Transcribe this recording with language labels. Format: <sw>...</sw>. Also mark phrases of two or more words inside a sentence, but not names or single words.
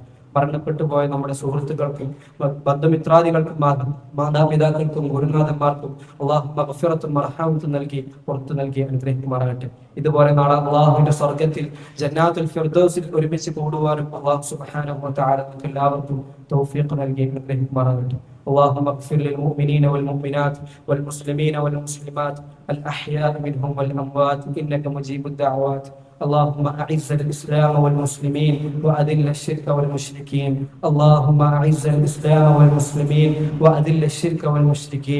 <ml>മരണപ്പെട്ടു പോയ നമ്മുടെ സുഹൃത്തുക്കൾക്കും ബന്ധുമിത്രാദികൾക്കും മാതാപിതാക്കൾക്കും ഗുരുനാഥന്മാർക്കും അള്ളാഹു മഗ്ഫിറത്തും മർഹമത്തും നൽകി പുറത്തു നൽകി അനുഗ്രഹിക്കുമാറാകട്ടെ. ഇതുപോലെ നാളെ അള്ളാഹുവിന്റെ സ്വർഗത്തിൽ ജന്നാത്തുൽ ഫിർദൗസിൽ ഒരുമിച്ച് കൂടുവാനും അള്ളാഹു</ml> <ar>سبحانه وتعالى</ar> <ml>എല്ലാവർക്കും തൗഫീഖ് നൽകി അനുഗ്രഹിക്കുമാറാകട്ടെ.</ml> <ar>اللهم اغفر للمؤمنين والمؤمنات والمسلمين والمسلمات الأحياء منهم والأموات إنك مجيب الدعوات. اللهم أعز الإسلام والمسلمين وأذل الشرك والمشركين. اللهم أعز الإسلام والمسلمين وأذل الشرك والمشركين.</ar>